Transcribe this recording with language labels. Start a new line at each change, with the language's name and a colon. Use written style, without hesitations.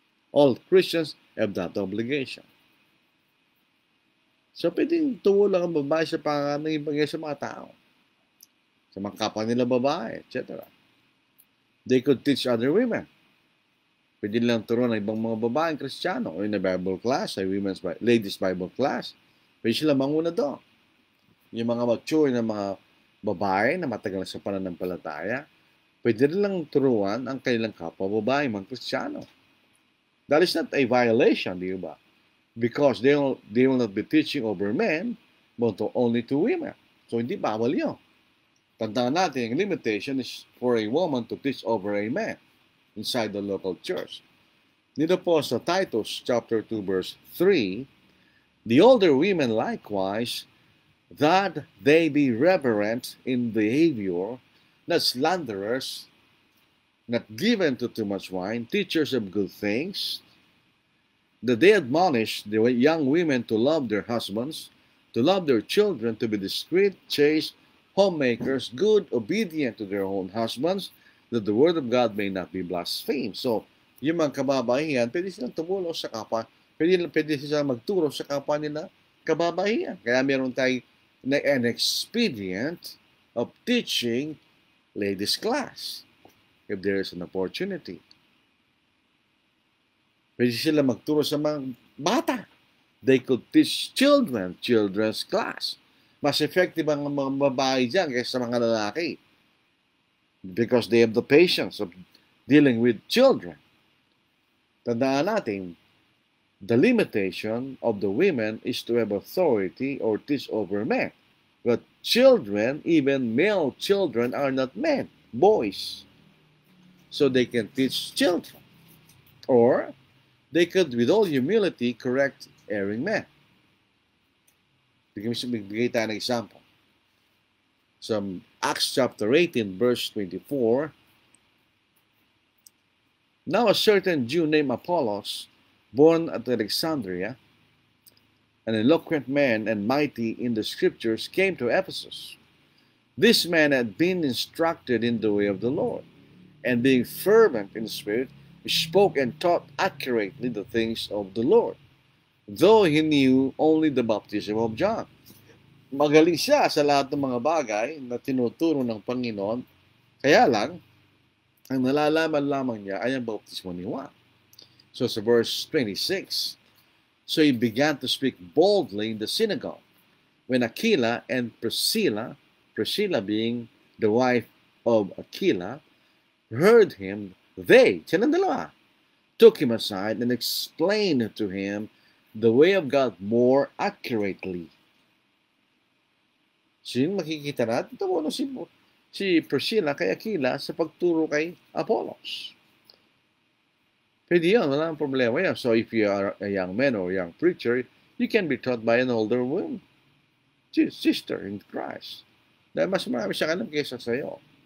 English: All Christians have that obligation.
Filipino: So pwedeng tumulong ang babae sa panganibagay sa mga tao. Sa mga kapwa nila babae, etc.
English: They could teach other women.
Filipino: Pwede nilang turuan ng ibang mga babaeng Kristiyano o
English: in a Bible class, ladies Bible class.
Filipino: Pwede sila manguna doon. Yung mga mature na mga babae na matagal sa pananampalataya, pwede nilang turuan ang kanilang kapwa babae, mga Kristiyano.
English: That is not a violation,
Filipino: di ba?
English: Because they will not be teaching over men, but only to women.
Filipino: So hindi bawal yun. Tandaan natin, ang
English: limitation is for a woman to teach over a man inside the local church.
Filipino: Dito po sa
English: Titus chapter 2 verse 3, the older women likewise, that they be reverent in behavior, not slanderers, not given to too much wine, teachers of good things, that they admonish the young women to love their husbands, to love their children, to be discreet, chaste, homemakers, good, obedient to their own husbands, that the word of God may not be blasphemed.
Filipino: So, yung mga kababaihan, pwede silang tumulong sa kapwa, pwede silang magturo sa kapwa nila kababaihan. Kaya meron tayong
English: an expedient of teaching ladies class if there is an opportunity.
Filipino: Pwede sila magturo sa mga bata.
English: They could teach children's class.
Filipino: Mas effective ang mga babae dyan kaysa sa mga lalaki.
English: Because they have the patience of dealing with children.
Filipino: Tandaan natin,
English: the limitation of the women is to have authority or teach over men. But children, even male children, are not men, boys. So they can teach children. Or they could, with all humility, correct erring men.
Filipino: Bigay tayo ng
English: example. So, Acts chapter 18, verse 24, now a certain Jew named Apollos, born at Alexandria, an eloquent man and mighty in the scriptures, came to Ephesus. This man had been instructed in the way of the Lord, and being fervent in spirit, spoke and taught accurately the things of the Lord, though he knew only the baptism of John.
Filipino: Magaling siya sa lahat ng mga bagay na tinuturo ng Panginoon, kaya lang, ang nalalaman lamang niya ay ang baptismo ni Juan.
English: So sa verse 26, so he began to speak boldly in the synagogue, when Aquila and Priscilla being the wife of Aquila, heard him,
Filipino: silang dalawa,
English: took him aside and explained to him the way of God more accurately.
Filipino: So yung makikita natin, tumulong si Priscilla kay Aquila sa pagturo kay Apollos. Pwede yun, wala nang problema yan.
English: So if you are a young man or a young preacher, you can be taught by an older woman, sister in Christ.
Filipino: Dahil mas marami siyang alam kaysa sa'yo.